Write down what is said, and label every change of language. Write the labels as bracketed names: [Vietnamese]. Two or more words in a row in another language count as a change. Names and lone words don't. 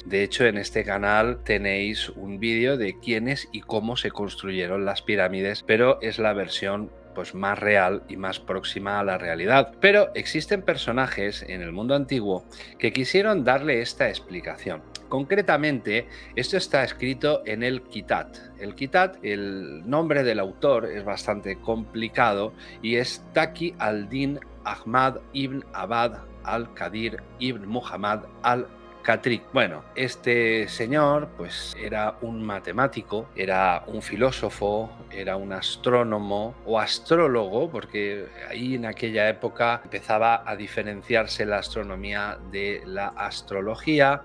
[Spanish] De hecho, en este canal tenéis un vídeo de quiénes y cómo se construyeron las pirámides, pero es la versión pues más real y más próxima a la realidad. Pero existen personajes en el mundo antiguo que quisieron darle esta explicación. Concretamente, esto está escrito en el Kitat. El Kitat, el nombre del autor es bastante complicado y es Taqi al-Din Ahmad ibn Abad al-Qadir ibn Muhammad al-Katrik. Bueno, este señor pues era un matemático, era un filósofo, era un astrónomo o astrólogo, porque ahí en aquella época empezaba a diferenciarse la astronomía de la astrología.